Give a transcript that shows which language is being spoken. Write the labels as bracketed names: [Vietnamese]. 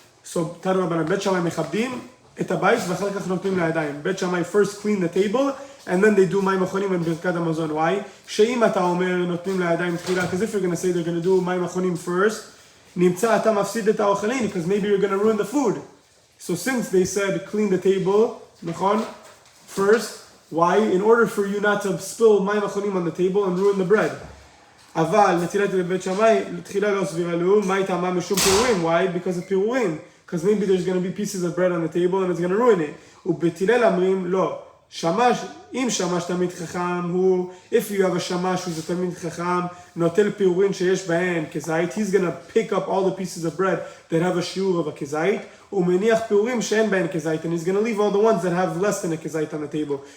[Hebrew] So תנו רבנן, Bet Shammai mechabdin את הבית ואחר כך נותנים לידיים. [English] Bet Shammai first clean the table and then they do מים אחרונים and ברכת המזון. Why? [Hebrew] שאם אתה אומר נותנים לידיים תחילה, [English] because if you're going to say they're going to do מים אחרונים first, [Hebrew] נמצא אתה מפסיד את האוכלים, [English] because maybe you're going to ruin the food. So since they said clean the table, נכון? First, why? In order for you not to spill מים אחרונים on the table and ruin the bread. [Hebrew] אבל נטילת לבית שמאי, תחילה לא סבירה לו, מה הייתה מה משום פירורים? [English] Why? Because of פירורים. Because maybe there's going to be pieces of bread on the table and it's going to ruin it. [Hebrew] ובתילל אומרים, לא. שמש, אם שמש תלמיד חכם הוא, [English] if you have a שמש who's a תלמיד חכם, [Hebrew] נוטל פירורים שיש בהן כזית, [English] he's going to pick up all the pieces of bread that have a שיעור of a כזית, [Hebrew] ומניח פירורים שאין בהן כזית, [English] and he's going to leave all the ones that have less than a כזית on the table.